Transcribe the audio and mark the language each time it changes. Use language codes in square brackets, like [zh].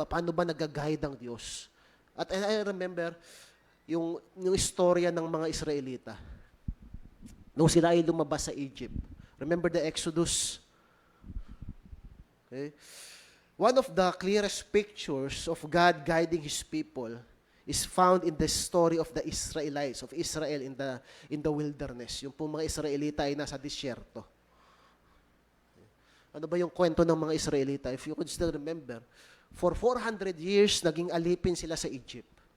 [tl] Paano ba nag-guide ang Diyos? At [en] I remember [tl] yung istorya ng mga Israelita. Nung sila ay lumabas sa Egypt. [en] Remember the Exodus? Okay? One of the clearest pictures of God guiding His people is found in the story of the Israelites, of Israel in the wilderness. [tl] Yung pong mga Israelita ay nasa disyerto. Ano ba yung kwento ng mga Israelita? [en] If you could still remember, for 400 years, [tl] naging alipin sila sa Egypt.